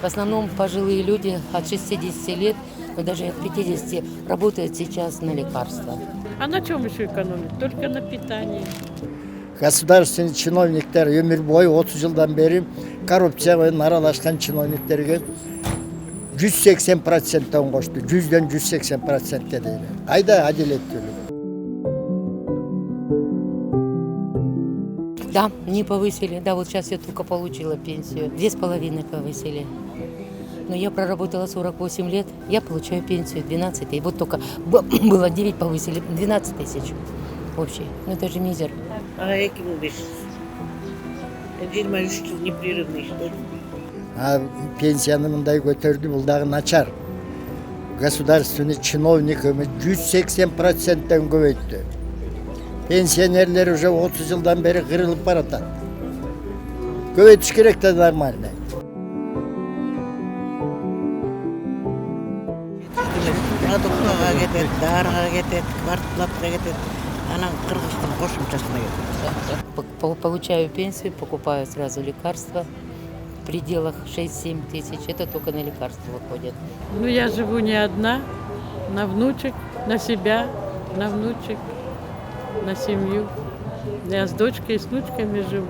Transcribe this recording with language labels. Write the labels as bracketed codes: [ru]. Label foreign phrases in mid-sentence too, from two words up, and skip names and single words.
[ru] основном пожилые люди от 60 лет, но даже от 50 работают сейчас на лекарства. А на чем еще экономить? Только на питании. [kk] Государственный чиновниктер өмір бойы 30 жылдан бері коррупциямен аралашқан чиновниктерге 180%-тен қошты. 100-ден 180% дейді. Айда әділеттілік. [ru] Да, не повысили. Да, вот сейчас я только получила пенсию. 2,5 повысили. Но я проработала 48 лет, я получаю пенсию 12. И вот только было 9, повысили 12 тысяч общий. Ну это же мизер. А каким будешь? 23 жыл непрерывный, что ли? [kk] А пенсияны мындай көтерді, бұл дағы начар. [ru] Государственный чиновник [kk] 180%-тен көбейтті. Пенсионерлер уже 30 жылдан бері қырылып баратады. Көбейтіш керек те нормально. Продуктыға кетеді, дарға кетеді, квартплатқа кетеді. Анан Кыргызстан қосымшасына кетеді. [ru] Получаю пенсию, покупаю сразу лекарства. В пределах 6-7 тысяч. Это только на лекарства выходит. Ну, я живу не одна, на внучек, на себя, на внучек, на семью. Я с дочкой и с внучками живу.